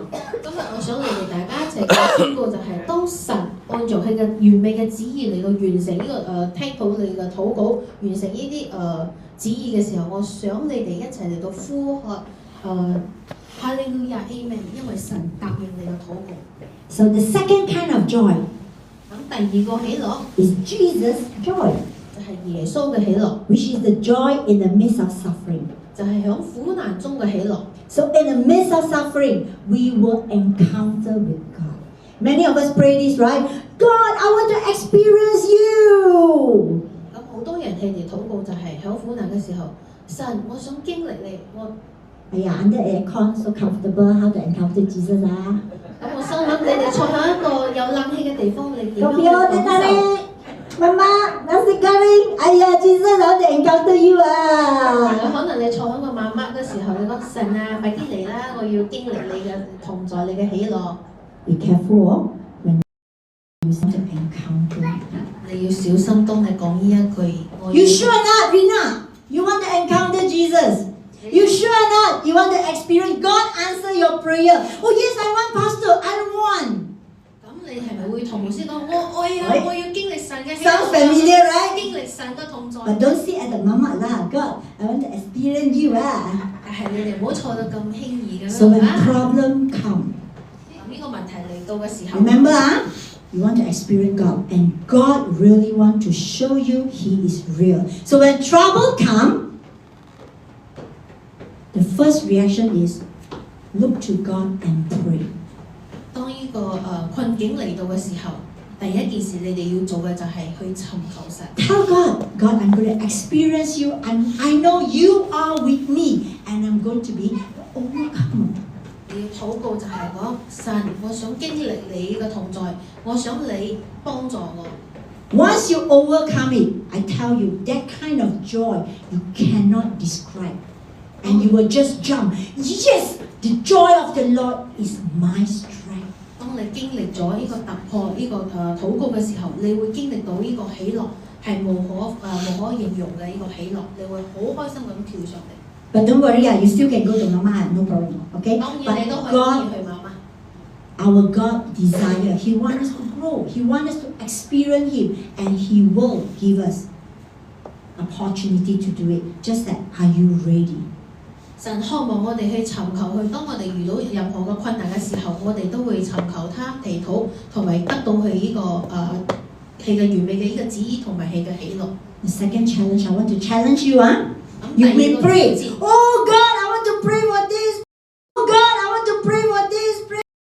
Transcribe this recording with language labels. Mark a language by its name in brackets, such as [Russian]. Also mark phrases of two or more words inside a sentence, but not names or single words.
[Cantonese] 今日我想你哋大家一齊嚟宣告，就係當神按照佢嘅完美嘅旨意嚟到完成呢、聽到你嘅禱告，完成呢啲旨意嘅時候，我想你哋一齊嚟到呼喝哈利路亞 Amen， 因為神答應你嘅禱告。 [English] So the second kind of joy [Cantonese] 咁第二個喜樂 [English] is Jesus' joy, [Cantonese] 就係耶穌嘅喜樂， [English] which is the joy in the midst of suffering. [Cantonese] 就係響苦難中嘅喜樂。 [English] So in the midst of suffering, we will encounter with God. Many of us pray this, right? God, I want to experience you. [Cantonese] 咁好多人佢哋禱告就係響苦難嘅時候，神，我想經歷你， [English] Under aircon, so comfortable. How to encounter Jesus? [Cantonese] 咁我心諗你哋坐喺一個有冷氣嘅地方，你點樣 [Malay] Kopi [Cantonese] 去 oh, 感 [Malay] tadi. [Cantonese] 受？ [Malay] Mama, nasi goreng. Ayah, [English] Jesus, I want to encounter you. [Cantonese] 可能你坐喺個媽媽嘅時候，你講神啊，快啲嚟啦！我要經歷你嘅同在，你嘅喜樂。 [English] Be careful when you want to encounter. [Cantonese] 你要小心，當你講呢一句，我 [English] You [Cantonese] 要 [English] sure not, Rina? You want to encounter Jesus? You sure not? You want to experience God answer your prayer? Oh yes, I want, Pastor. I don't want. [Cantonese] 咁你係咪會同牧師講我愛啊？我要經歷神嘅喜 [English] Sounds [Cantonese] 樂 [English] familiar, right? [Cantonese] 經歷神嘅同在。 [English] But don't sit at the mama lah. God, I want to experience you. [Cantonese] 但係你哋唔好坐到咁輕易咁 [English] So [Cantonese] 樣 [English] when [Cantonese] 啦。 [English] problem come, [Cantonese] 咁呢個問題嚟到嘅時候， [English] remember you want to experience God, and God really want to show you He is real. So when trouble come, the first reaction is look to God and pray. [Cantonese] 當呢個困境嚟到嘅時候，第一件事你哋要做嘅就係去尋求神。 [English] Tell God, God, I'm going to experience you, and I know you are with me, and I'm going to be the overcomer. [Cantonese] 你要禱告就係講神，我想經歷你嘅同在，我想你幫助我。 [English] Once you overcome it, I tell you, that kind of joy you cannot describe. And you will just jump. Yes, the joy of the Lord is my strength. [Cantonese] 當你經歷咗呢個突破呢個禱告嘅時候，你會經歷到呢個喜樂係無可形容嘅呢個喜樂，你會好開心咁跳上嚟。 [English] But don't worry, you still can go to Mama, no problem. Okay? [Cantonese] 當然你都 [English] But [Cantonese] 可以 [English] God, [Cantonese] 去媽媽。 [English] our God desire, He wants us to grow. He wants us to experience Him, and He will give us opportunity to do it. Just that, are you ready? [Cantonese] 神渴望我哋去尋求佢，當我哋遇到任何嘅困難嘅時候，我哋都會尋求他祈禱，同埋得到佢呢個佢嘅完美嘅呢個旨意同埋佢嘅喜樂。 [English] The second challenge, I want to challenge you. You [Cantonese] 咁第 [English] may [Cantonese] 二個 [English] pray. [Cantonese] 挑戰 [English] Oh God, I want to pray for this. Oh God, I want to pray for this. Pray